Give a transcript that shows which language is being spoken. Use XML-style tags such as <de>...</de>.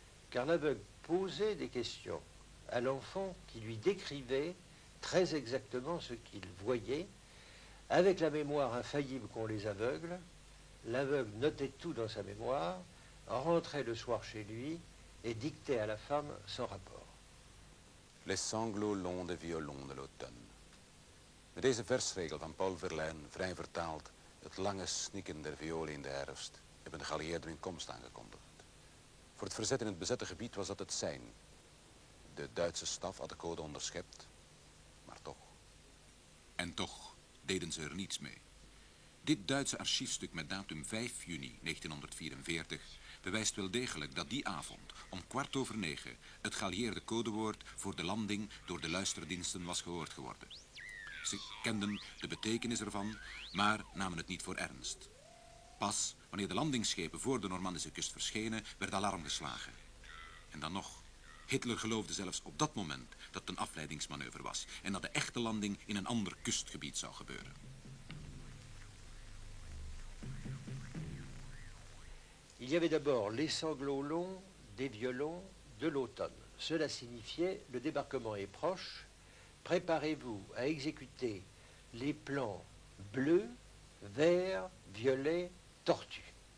<fr>Car l'aveugle posait des questions à l'enfant qui lui décrivait très exactement ce qu'il voyait. Avec la mémoire infaillible qu'ont les aveugles, l'aveugle notait tout dans sa mémoire, rentrait le soir chez lui et dictait à la femme son rapport. Les sanglots longs de violon de l'automne.</fr> <nl>Met deze versregel van Paul Verlaine, vrij vertaald, het lange snikken der violen in de herfst, hebben de geallieerden hun komst aangekondigd. Voor het verzet in het bezette gebied was dat het sein. De Duitse staf had de code onderschept, maar toch. En toch deden ze er niets mee. Dit Duitse archiefstuk met datum 5 juni 1944 bewijst wel degelijk dat die avond om 9:15 het geallieerde codewoord voor de landing door de luisterdiensten was gehoord geworden. Ze kenden de betekenis ervan, maar namen het niet voor ernst. Pas wanneer de landingsschepen voor de Normandische kust verschenen, werd alarm geslagen. En dan nog. Hitler geloofde zelfs op dat moment dat het een afleidingsmanoeuvre was en dat de echte landing in een ander kustgebied zou gebeuren.</nl> <fr>Il y avait d'abord les sanglots longs des violons de l'automne. Cela signifiait le débarquement est proche, préparez-vous à exécuter les plans bleus, verts, violets, tortues.</fr>